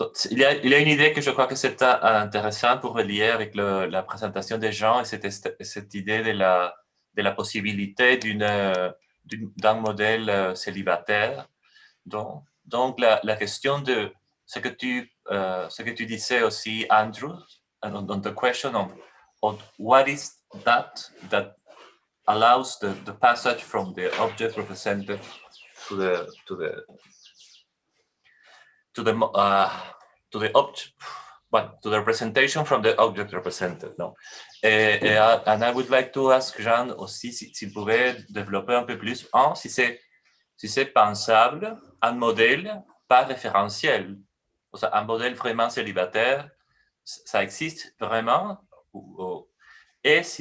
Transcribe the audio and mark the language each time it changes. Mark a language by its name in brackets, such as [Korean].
[French] Il y a une idée que je crois que c'est intéressant pour relier avec la présentation des gens, et c'était cette idée de la possibilité d'un modèle célibataire. Donc la question de ce que tu disais aussi, [English] Andrew, on the question of what is that allows the passage from the object represented to the representation from the object represented. No? And I would like to ask Jean [French] aussi s'il pouvait développer un peu plus, si c'est pensable, un modèle pas référentiel, un modèle vraiment célibataire, ça existe vraiment, et